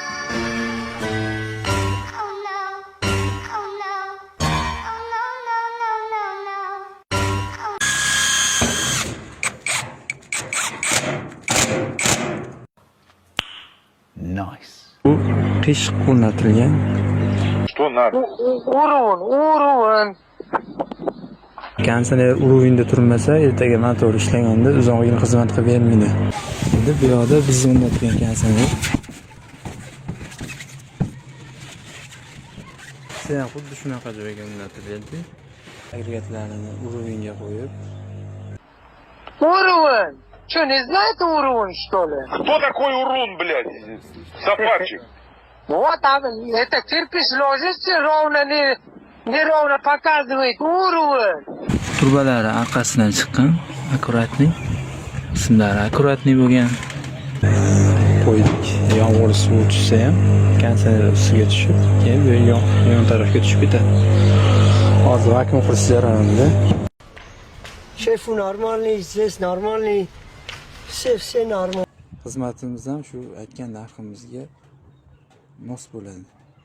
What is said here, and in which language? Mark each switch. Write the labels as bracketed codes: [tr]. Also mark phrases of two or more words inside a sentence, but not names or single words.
[uz] Nice. Bu qish o'rnatilgan. [ru] Что надо? [uz] Urun. Konditsioner uruvinda turmasa, ertaga motor ishlaganda uzoq yil xizmat qilib bermaydi. Endi bu yoqda biz o'rnatgan konditsioner. Sen xuddi shunaqa joyga o'rnatiladi. Agregatlarini uruvinga qo'yib, [ru] Урон. Что, не знаете урон, что ли? Кто такой урон, блядь? Собачек. Вот там, это кирпич ложится ровно, неровно показывает урон. [uz] turbalari orqasidan chiqqan, akkuratniy. Qismlari akkuratniy bo'lgan. Qo'ydik. Yomg'ir suvi tushsa ham konditsioner ustiga tushib, keyin bu yon tarafga tushib ketadi. Hozir vakuum qilish jarayonida. [ru] Шефу нормальный, здесь нормальный, все нормально. [uz] Xizmatimiz ham shu aytgan narximizga mos bo'ladi.